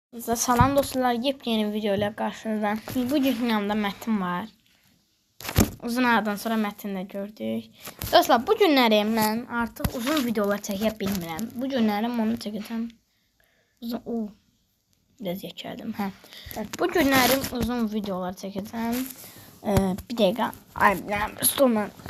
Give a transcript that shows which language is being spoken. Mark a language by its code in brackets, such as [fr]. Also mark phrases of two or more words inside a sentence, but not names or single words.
[tr] Salam dostlar, yepyeni video ile karşınızdayım. Bu gün yanımda Metin var. Uzun aradan sonra Metin'le gördük. [az] Dostlar, bu günləri mən artıq uzun videolar çəkə bilmirəm. Bu günləri onu çəkəcəm. Uzun, biraz yekəldim. Bu günləri uzun videolar çəkəcəm. Bir dəqiqə, stolman.